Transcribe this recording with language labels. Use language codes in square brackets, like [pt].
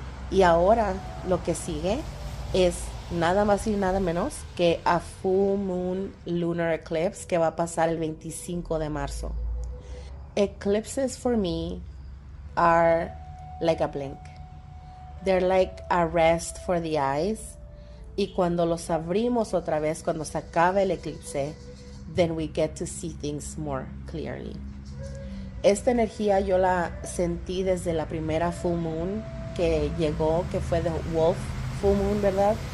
[es] Y ahora lo que sigue es nada más y nada menos que a Full Moon Lunar Eclipse que va a pasar el 25 de marzo. [en] Eclipses for me are like a blink. They're like a rest for the eyes. [es] Y cuando los abrimos otra vez, cuando se acaba el eclipse, [en] then we get to see things more clearly. [es] Esta energía yo la sentí desde la primera full moon que llegó, que fue de Wolf Full Moon, ¿verdad?